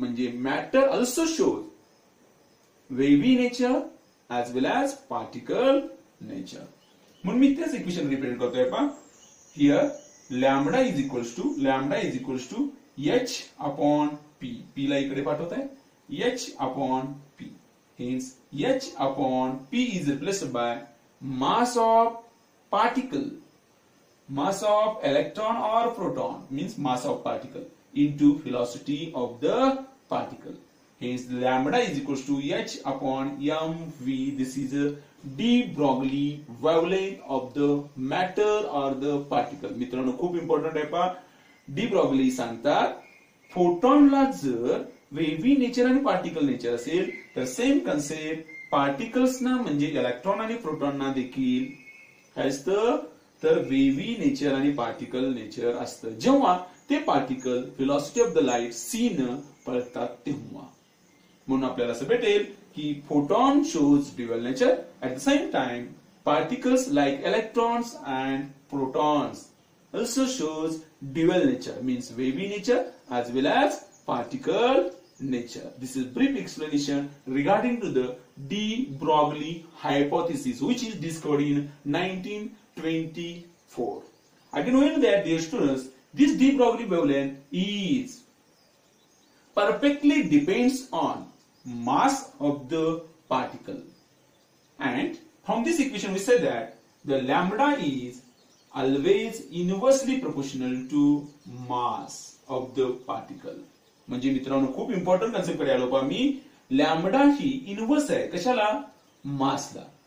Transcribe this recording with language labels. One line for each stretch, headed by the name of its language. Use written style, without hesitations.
English: म्हणजे matter also shows wavy nature as well as particle nature.
Marathi: म्हणून मी तेच इक्वेशन रिप्रेझेंट करतोय.
English: पहा here lambda is equals to H upon P.
Marathi: P ला इकडे पाठवत आहे H upon P.
English: Hence H upon P is replaced by mass of particle, mass of electron or proton means mass of particle into velocity of the particle. Hence lambda is equals to h upon mv. This is a de Broglie wavelength of the matter or the particle.
Marathi: मित्रांनो खूप important आहे. पहा de Broglie सांगतात फोटॉनला जर वेव्ही nature आणि particle nature असेल तर same concept पार्टिकल्सना म्हणजे इलेक्ट्रॉन आणि प्रोटॉनना देखील काय असतं, तर वेव्ही नेचर आणि पार्टिकल नेचर असतं जेव्हा ते particle velocity of the light C न पळतात तेव्हा. म्हणून आपल्याला असं भेटेल की
English: Photon shows dual nature, at the same time particles like electrons and protons also shows dual nature, means wavy nature as well as particle nature. This is brief explanation regarding to the de Broglie hypothesis, which is discovered in 1924. Again, we know that, dear students, this de Broglie wavelength is perfectly depends on mass of the particle, and from this equation we said that the lambda is always inversely proportional to mass of the particle.
Marathi: म्हणजे मित्रांनो खूप important concept कडे आलो. पहा मी lambda ही inverse आहे कशाला, मासला.